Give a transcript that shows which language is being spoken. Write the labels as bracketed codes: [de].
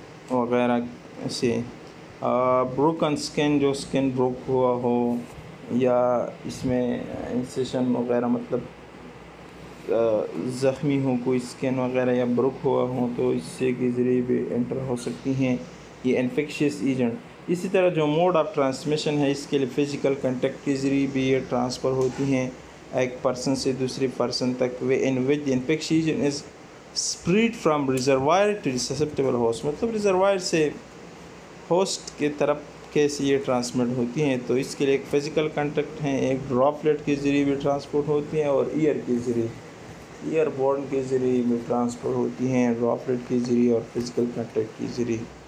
[ur] وغیرہ سے۔ بروکن سکن، جو سکن بروک ہوا ہو یا اس میں انسیشن وغیرہ، مطلب زخمی ہو کوئی سکن وغیرہ یا بروک ہوا ہو، تو اس سے کے ذریعے بھی انٹر ہو سکتی ہیں یہ انفیکشس ایجنٹ۔ اسی طرح جو موڈ آف ٹرانسمیشن ہے اس کے لیے فزیکل کنٹیکٹ کے ذریعے بھی یہ ٹرانسفر ہوتی ہیں ایک پرسن سے دوسری پرسن تک، [en] Way in which the infection agent is spread from reservoir to the susceptible host. [ur] مطلب ریزروائر سے ہوسٹ کی طرف کیسے یہ ٹرانسمٹ ہوتی ہیں. تو اس کے لیے ایک فزیکل کنٹیکٹ ہیں, ایک ڈراپلیٹ کے ذریعے بھی ٹرانسپورٹ ہوتی ہیں اور ایئر کے ذریعے, ایئر بورن کے ذریعے بھی ٹرانسپورٹ ہوتی ہیں, ڈراپلیٹ کے ذریعے اور فزیکل کنٹیکٹ کے ذریعے.